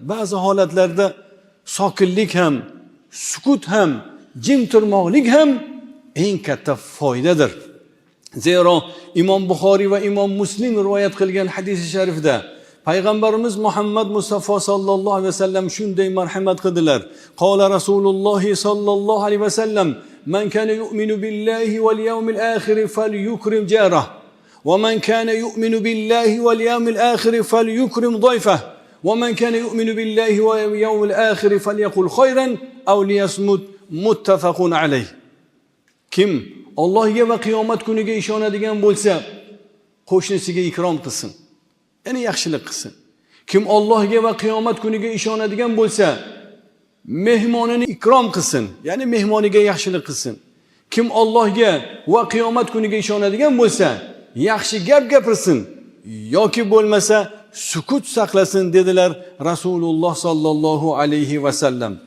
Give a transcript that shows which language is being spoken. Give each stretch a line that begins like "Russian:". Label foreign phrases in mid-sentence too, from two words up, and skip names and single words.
Uzbek: Ba'zi holatlarda sokinlik ham, sukut ham, jim turmoqlik ham eng katta foydadir. Zero Imom Buxoriy va Imom Muslim rivoyat qilgan hadis sharifda Payg'ambarimiz Muhammad Mustafa
Arabic: صلى الله عليه وسلم
Uzbek: shunday marhamat qildilar.
Arabic: قال رسول الله صلى الله عليه وسلم: "من كان يؤمن بالله واليوم الآخر فليكرم جاره ومن كان يؤمن بالله واليوم الآخر فليكرم ضيفه ومن كان يؤمن بالله واليوم الآخر فليقل خيرا أو ليصمت." متفق عليه.
Uzbek: Kim Allohga va qiyomat kuniga ishonadigan bo'lsa, qo'shnisiga ikrom qilsin. Ya'ni yaxshilik qilsin. Kim Allohga va qiyomat kuniga ishonadigan bo'lsa, mehmonini ikrom qilsin. Ya'ni mehmoniga yaxshilik qilsin. Kim Allohga va qiyomat kuniga ishonadigan bo'lsa, yaxshi gap gapirsin yoki bo'lmasa sukut saqlasin dedilar Rasululloh
Arabic: صلى الله عليه وسلم.